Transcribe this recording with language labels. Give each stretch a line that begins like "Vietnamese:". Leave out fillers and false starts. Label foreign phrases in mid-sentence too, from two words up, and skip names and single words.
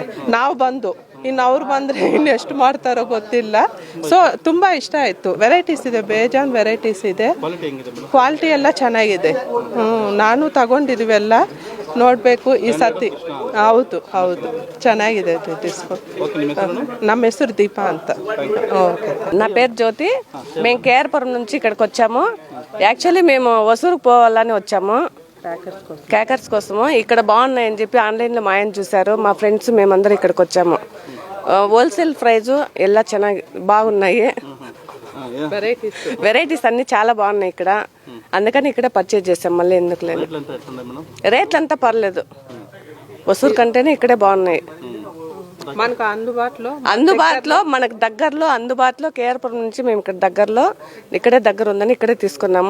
Kannada: ನಾವು ಬಂದು ಇನ್ನು ಅವ್ರು ಬಂದರೆ ಇನ್ನು ಎಷ್ಟು ಮಾಡ್ತಾರೋ ಗೊತ್ತಿಲ್ಲ. ಸೊ ತುಂಬ ಇಷ್ಟ ಆಯಿತು. ವೆರೈಟೀಸ್ ಇದೆ, ಬೇಜಾನ್ ವೆರೈಟೀಸ್ ಇದೆ. ಕ್ವಾಲಿಟಿ ಎಲ್ಲ ಚೆನ್ನಾಗಿದೆ. ನಾನು ತಗೊಂಡಿದ್ದೀವೆಲ್ಲ, ನೋಡಬೇಕು ಈ ಸತಿ. ಹೌದು ಚೆನ್ನಾಗಿದೆ ಡಿಸ್ಕೌಂಟ್. ನಮ್ಮ ಹೆಸರು దీపా అంత. ఓకే.
Telugu: నా పేరు జ్యోతి. మేము KR-పురం నుంచి ఇక్కడికి వచ్చాము. యాక్చువల్లీ మేము వసూరుకు పోవాలని వచ్చాము, క్రాకర్స్ కోసము. ఇక్కడ బాగున్నాయని చెప్పి ఆన్లైన్లో మా ఆయన చూశారు. మా ఫ్రెండ్స్ మేమందరం ఇక్కడికి వచ్చాము.
English: wholesale price
Kannada: ಎಲ್ಲ ಚೆನ್ನಾಗಿ
Telugu: బాగున్నాయి. వెరైటీస్ అన్ని చాలా బాగున్నాయి ఇక్కడ. అందుకని ఇక్కడే పర్చేజ్ చేసాం. మళ్ళీ ఎందుకు లేదు, రేట్లంతా పర్లేదు. వసూరు కంటేనే ఇక్కడే బాగున్నాయి. మనకు అందుబాటులో మనకు అందుబాటులో కేఆర్పురం నుంచి మేము ఇక్కడ ఇక్కడే దగ్గర ఉందని ఇక్కడే తీసుకున్నాము.